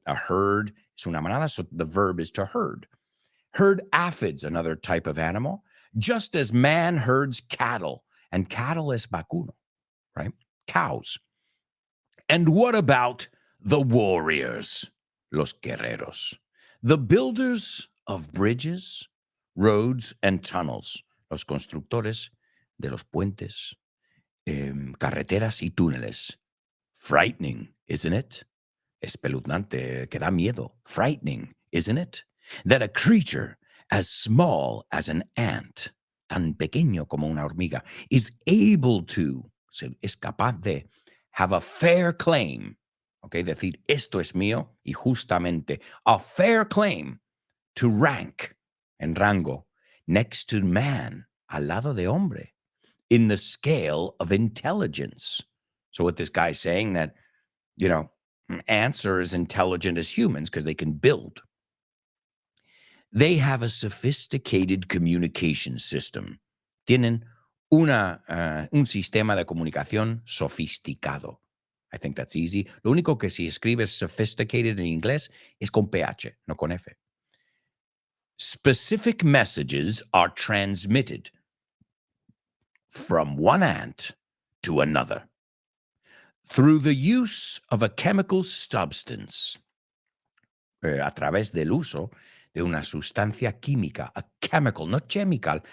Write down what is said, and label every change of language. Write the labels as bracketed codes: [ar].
[en] A herd is [es] una manada, [en] so the verb is to herd. Herd aphids, another type of animal, just as man herds cattle. And cattle is vacuno, right? Cows. And what about the warriors? [es] Los guerreros. [en] The builders of bridges, roads, and tunnels. [es] Los constructores de los puentes, carreteras y túneles. [en] Frightening, isn't it? [es] Espeluznante, que da miedo. [en] Frightening, isn't it? That a creature as small as an ant, [es] tan pequeño como una hormiga, [en] is able to, [es] es capaz de, [en] have a fair claim. Okay, [es] decir, esto es mío, y justamente, [en] a fair claim to rank, [es] en rango, [en] next to man, [es] al lado de hombre, [en] in the scale of intelligence. So what this guy's saying that, you know, ants are as intelligent as humans because they can build. They have a sophisticated communication system. [es] Tienen un sistema de comunicación sofisticado. [en] I think that's easy. [es] Lo único que si escribes sophisticated en inglés es con PH, no con F. [en] Specific messages are transmitted from one ant to another through the use of a chemical substance, [es] a través del uso de una sustancia química, [en] a chemical, not chemical.